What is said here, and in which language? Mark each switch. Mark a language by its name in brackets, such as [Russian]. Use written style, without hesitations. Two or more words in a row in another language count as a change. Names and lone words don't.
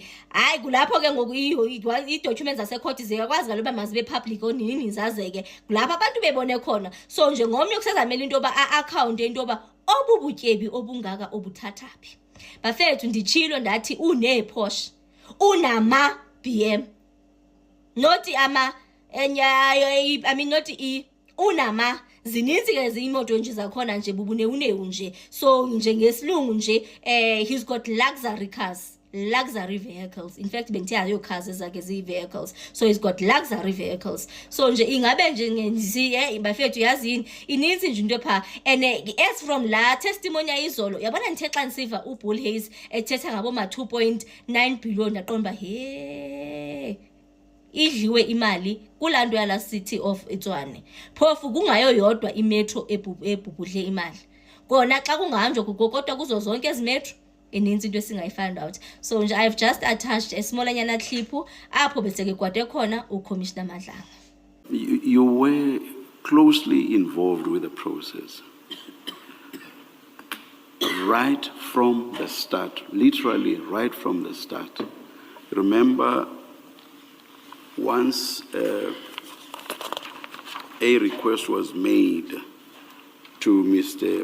[Xhosa] Hayi kulapho ke ngoku i-documents zasekhoti ziyakwazi kaloba mazibe public onini zazeke, kulapho abantu bebone khona. So nje ngomnye kusezamela into yoba a-account into yoba obubutyebi obungaka obuthathaphi. Bafethu nditshilo ndathi une-Porsche, unama-BM, not unama zininzi ke ziyimoto nje zakhona nje bubunewu nje. So nje ngesilungu nje [English] he's got luxury vehicles. In fact bengithiya cars ezakhe ziyi-vehicles, so he's got luxury vehicles. [Xhosa] So nje ingabe nje bafethu yazini ininzi nje into pha. [English] And as from [Xhosa] la testimony ayizolo yabona ndithe xa ndisiva uBull Hayes ethetha ngabo ma 2.9 billion ndaqonda idliwe imali kulaa nto yala City of Tshwane. Phofu kungayo yodwa imetro ebhubhudle imali, kona xa kungahanjwa kodwa kuzo zonke ezimetro ininzi into esingayi- [English] find out. So nje I've just attached a smallanyana clip [Xhosa] apho beseke kwade khona [English] uCommissioner Madlanga. You were closely involved with the process right from the start, literally right from the start. Remember, once a request was made to Mr.